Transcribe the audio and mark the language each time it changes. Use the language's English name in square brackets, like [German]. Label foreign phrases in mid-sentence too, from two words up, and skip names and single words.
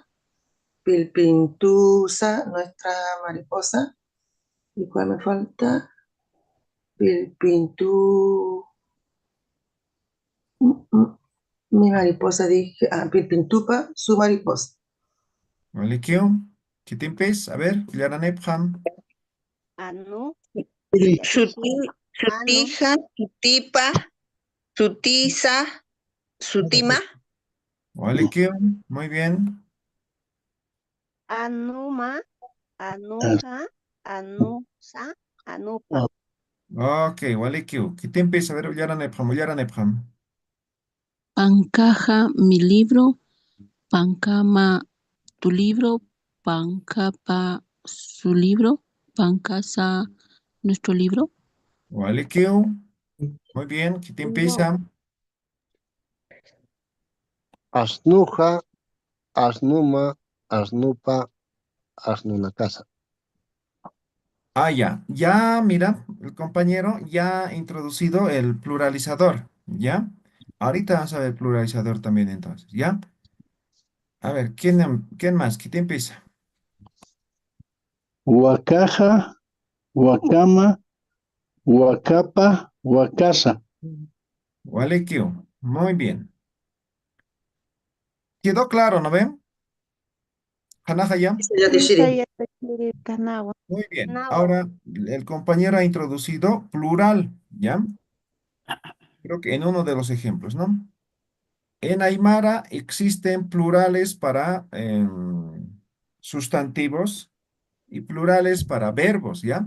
[Spanish] Pilpintusa, nuestra mariposa. ¿Y cuál me falta? Pilpintu... Mi mariposa, dije. Ah, Pilpintupa, su mariposa. [Aymara] Walikio, Kitimpis, [Spanish] a ver, [Aymara] Yaranepjam. Anu, Suti, sutija, sutipa, sutiza, sutima. Walikio, [Spanish] muy bien. [Aymara] Anuma, Anuja, Anusa, Anupa. Ok, Walikio, Kitimpis, [Spanish] a ver, [Aymara] Yaranepjam. Pancaja, [Spanish] mi libro. Pancama, tu libro. Pancapa, su libro. Pancasa, nuestro libro. Walikio, muy bien, [Aymara] Kitimpisa. Asnuja, asnuma, asnupa, asnunacasa. [Spanish] Ah, ya, ya, mira, el compañero ya ha introducido el pluralizador, ¿ya? Ahorita vamos a ver el pluralizador también entonces, ¿ya? A ver, ¿quién más? ¿Quién empieza? [Aymara] Huacaja, Huacama, Huacapa, Huacasa. Walekiu, [Spanish] muy bien. ¿Quedó claro, no ven? [Aymara] Hanaja ya. Yatishiri. Isayatachiri, Kanawa. [Spanish] Muy bien. [Aymara] Nawa. [Spanish] Ahora el compañero ha introducido plural, ¿ya? Creo que en uno de los ejemplos, ¿no? En Aymara existen plurales para sustantivos y plurales para verbos, ¿ya?